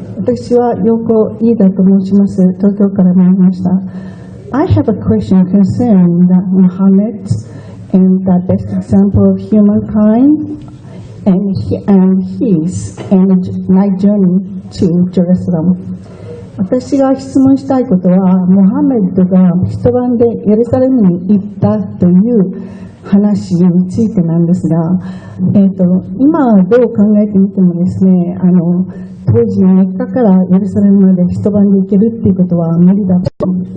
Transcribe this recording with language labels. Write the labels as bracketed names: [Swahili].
[Japanese] 私は Yoko Ida と申します。東京から参りました。 [English] I have a question concerning Muhammad and the best example of humankind and his night journey to Jerusalem. [Japanese] 私が質問したいことは、モハメドが一晩でエルサレムに行ったという話についてなんですが、今どう考えてみてもですね、当時メッカからエルサレムまで一晩で行けるっていうことは無理だと。